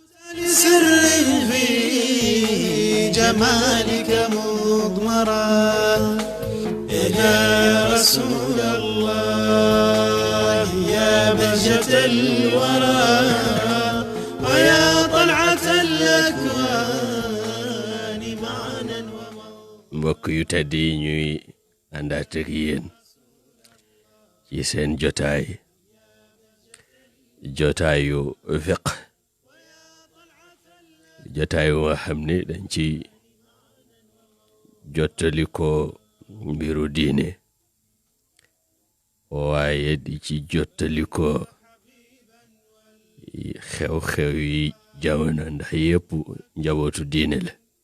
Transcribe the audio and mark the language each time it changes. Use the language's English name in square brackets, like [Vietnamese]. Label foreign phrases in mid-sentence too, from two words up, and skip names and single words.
[Arabic] سر في جمالك مضمرا يا رسول الله يا بهجة الورى ويا طلعة الأكوان معنا [Wolof] mbokk yu tedd yi ñuy àndaat ak yéen ci seen jotaayu fiq jotaayu nga xam ne dañ ci jottali ko mbiru diine waaye di ci jottali ko xew-xew yi jamono ndax yépp njabootu diine la